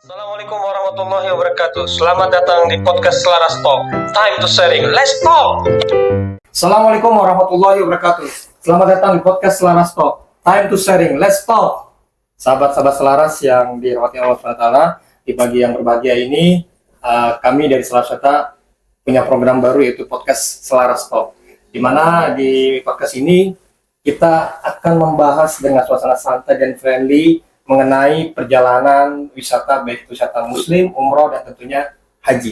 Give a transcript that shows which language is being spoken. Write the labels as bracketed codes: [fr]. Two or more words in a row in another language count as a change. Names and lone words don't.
[ar] السلام عليكم ورحمة الله وبركاته. [id] Selamat datang di podcast Selaras Talk. [en] Time to sharing. Let's talk. [ar] السلام عليكم ورحمة الله وبركاته. [id] Selamat datang di podcast Selaras Talk. [en] Time to sharing. Let's talk. [id] Sahabat-sahabat Selaras yang dirahmati Allah SWT, di pagi yang berbahagia ini, kami dari Selaras SWT punya program baru yaitu podcast Selaras Talk. Di mana di podcast ini kita akan membahas dengan suasana santai dan friendly mengenai perjalanan wisata, baik wisata muslim, umroh, dan tentunya haji.